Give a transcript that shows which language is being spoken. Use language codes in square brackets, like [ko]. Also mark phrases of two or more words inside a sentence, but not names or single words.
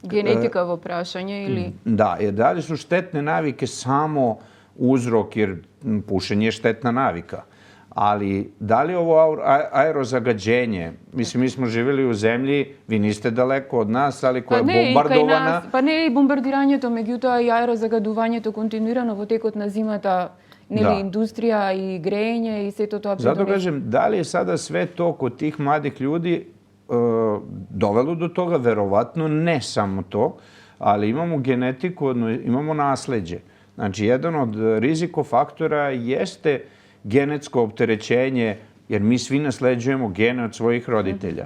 [mk] Генетика во прашање или... [sr] Da, da li su štetne navike samo uzrok, jer pušenje je štetna navika. Ali da li ovo aerozagađenje, mislim, mi smo živjeli u zemlji, vi niste daleko od nas, ali koja je bombardovana... [mk] Pa не и бомбардирањето, меѓутоа и аерозагадувањето континуирано во текот на зимата, нели, индустрија и грејење и сето тоа [sr] Zato kažem, da li je sada sve to kod tih mladih ljudi dovelo do toga? Verovatno ne samo to, ali imamo genetiku, imamo nasleđe. Znači, jedan od rizikofaktora jeste genetsko opterećenje, jer mi svi nasleđujemo gene od svojih roditelja.